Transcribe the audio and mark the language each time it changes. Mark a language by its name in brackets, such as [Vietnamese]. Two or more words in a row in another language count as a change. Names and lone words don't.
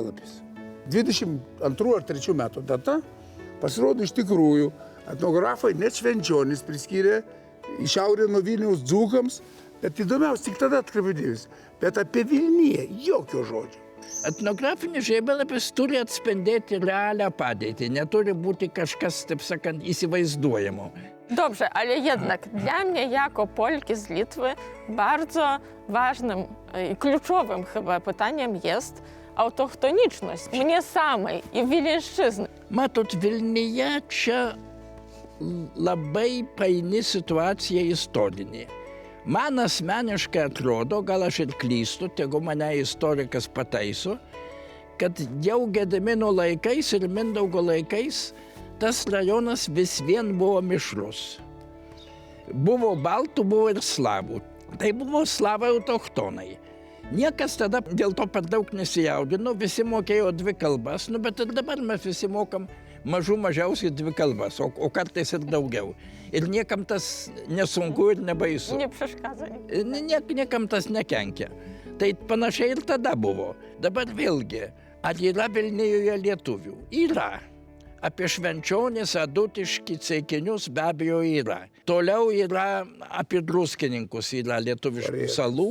[Lithuanian] 22 ar 3 metų data Pasirodo, iš tikrųjų, etnografai net Švenčionis priskyrė į šiaurę nuo Vilniaus dzūkams, bet įdomiausia tik tada atkreipdėvis, bet apie Vilniuje jokio žodžio. Etnografinis žemėlapis turi atspindėti realią padėtį, neturi būti kažkas, taip sakant, įsivaizduojamo. [Polish] Dobrze, ale jednak dla mnie jako Polki z Litwy bardzo ważnym i kluczowym chyba pytaniem jest autochtoniczność mnie samej i Wileńszczyzny. [Lithuanian] Matot, Vilniuje čia labai paini situacija istorinė. Man asmeniškai atrodo, gal aš ir klystu, tegu mane istorikas pataiso, kad jau Gedimino laikais ir Mindaugo laikais tas rajonas vis vien buvo mišrus. Buvo baltų, buvo ir slavų. Tai buvo slavai autochtonai. Niekas tada dėl to per daug nesijaudino, visi mokėjo 2 kalbas, bet ir dabar mes visi mokam mažiausiai 2 kalbas, o kartais ir daugiau. Ir niekam tas nesunku ir nebaisu. [Polish] Nie przeszkadza. [Lithuanian] Niekam tas nekenkia. Tai panašiai ir tada buvo. Dabar vėlgi, ar yra Vilniuje lietuvių? Yra. Apie Švenčionis, Adutiškį, Ceikinius be abejo yra. Toliau yra apie druskininkus, yra lietuviškų salų.